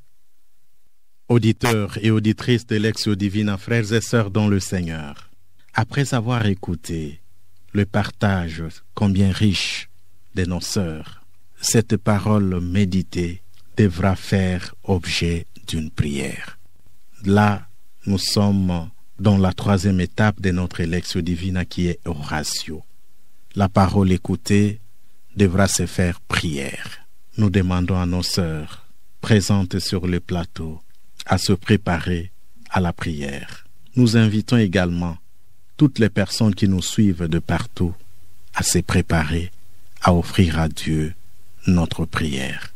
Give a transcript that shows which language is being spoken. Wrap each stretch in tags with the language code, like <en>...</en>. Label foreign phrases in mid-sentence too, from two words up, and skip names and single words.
<fr>Auditeurs et auditrices de Lectio Divina, frères et sœurs dans le Seigneur, après avoir écouté le partage combien riche de nos sœurs, cette parole méditée devra faire objet d'une prière. Là, nous sommes dans la troisième étape de notre Lectio Divina qui est oratio. La parole écoutée devra se faire prière. Nous demandons à nos sœurs présentes sur le plateau à se préparer à la prière. Nous invitons également toutes les personnes qui nous suivent de partout à se préparer à offrir à Dieu notre prière.</fr>